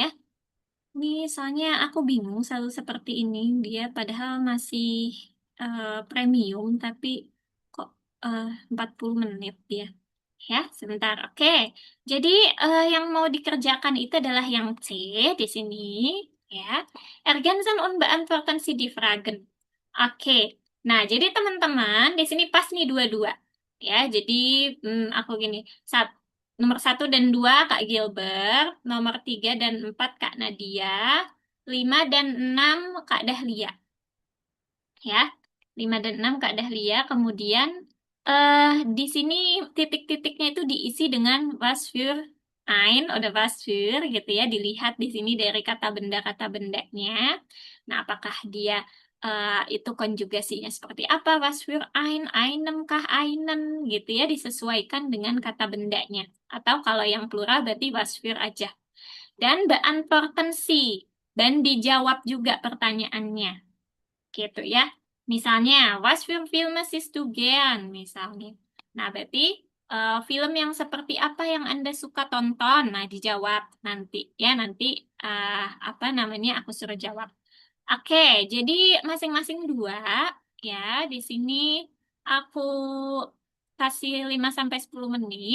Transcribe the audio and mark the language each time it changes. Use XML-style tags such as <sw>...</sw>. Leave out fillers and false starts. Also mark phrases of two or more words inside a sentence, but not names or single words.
<id>Ini soalnya aku bingung selalu seperti ini. Dia padahal masih premium, tapi kok 40 menit dia. Ya, sebentar. Oke. Jadi yang mau dikerjakan itu adalah yang C di sini. Ya.</id> <de>Ergänzen und beantworten Sie die Fragen.</de> <id>Oke. Nah, jadi teman-teman di sini pas nih dua-dua. Ya, jadi aku gini. Nomor 1 dan 2 Kak Gilbert, nomor 3 dan 4 Kak Nadia, 5 dan 6 Kak Dahlia. Ya, 5 dan 6 Kak Dahlia. Kemudian di sini titik-titiknya itu diisi dengan</id> <de>was für ein oder was für</de> <id>gitu ya. Dilihat di sini dari kata bendanya. Nah, apakah dia itu konjugasinya seperti apa?</id> <de>Was für ein, einem kah, einen</de> <id>gitu ya. Disesuaikan dengan kata bendanya. Atau kalau yang plural berarti</id> <de>was für</de> <id>aja. Dan</id> <de>beantworten Sie.</de> <id>Dan dijawab juga pertanyaannya gitu ya. Misalnya,</id> <de>was für Filme siehst du gern?</de> <id>Misalnya. Nah, berarti film yang seperti apa yang Anda suka tonton? Nah, dijawab nanti ya, nanti apa namanya aku suruh jawab. Oke, jadi masing-masing 2 ya. Di sini aku kasih 5 sampai 10 menit.</id>